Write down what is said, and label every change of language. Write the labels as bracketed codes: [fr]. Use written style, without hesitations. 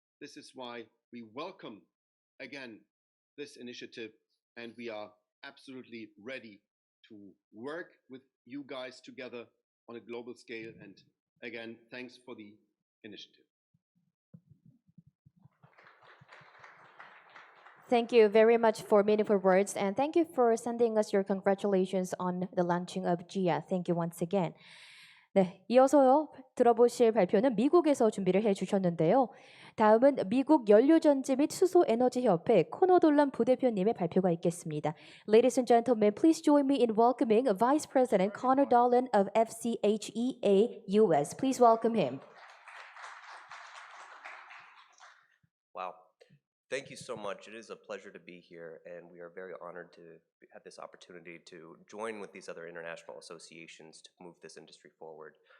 [en] This is why we welcome, again, this initiative, and we are absolutely ready to work with you guys together on a global scale. And again, thanks for the initiative. Thank you very much for meaningful words, and thank you for sending us your congratulations on the launching of GHIAA. Thank you once again. [ko] 네, 이어서 들어보실 발표는 미국에서 준비를 해주셨는데요. 다음은 미국 연료전지 및 수소에너지협회 코노돌란 부대표님의 발표가 있겠습니다. [en] Ladies and gentlemen, please join me in welcoming Vice President Connor Dolan of FCHEA US. Please welcome him. Wow. Thank you so much. It is a pleasure to be here, and we are very honored to have this opportunity to join with these other international associations to move this industry forward.